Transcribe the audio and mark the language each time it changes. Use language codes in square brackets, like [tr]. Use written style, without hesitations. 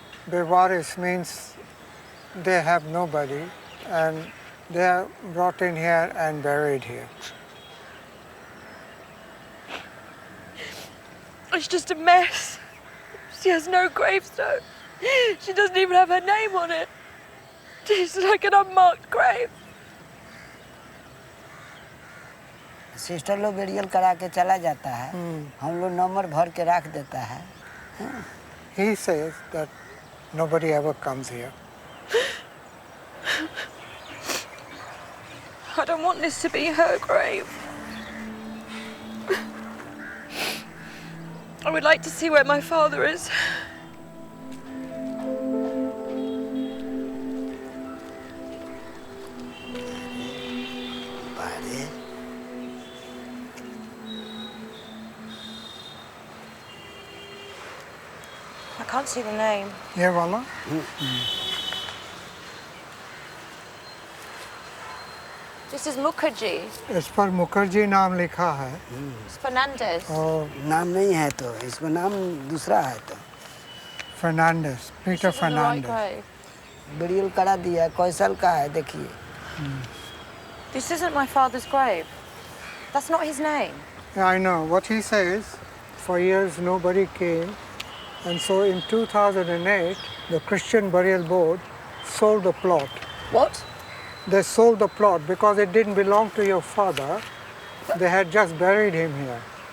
[en] Bewaris means they have nobody and they are brought in here and buried here. It's just a mess. She has no gravestone. She doesn't even have her name on it. It's like an unmarked grave. [hi] Sister लोग burial करा के चला जाता है, हम लोग number भर के रख देता है. [en] He says that nobody ever comes here. I don't want this to be her grave. I would like to see where my father is. I can't see the name. [hi] ये वाला? [en] This is Mukherjee. [hi] इस पर मुखर्जी नाम लिखा है. [en] It's Fernandez. [hi] नाम नहीं है तो इसमें नाम दूसरा है तो. [en] Fernandez, Peter Fernandez. [hi] बेरियल करा दिया, कैसल का है देखिए. [en] This isn't my father's grave. That's not his name. Yeah, I know. What he says, for years nobody came. And so in 2008, the Christian Burial Board sold the plot. What? They sold the plot because it didn't belong to your father. They had just buried him here.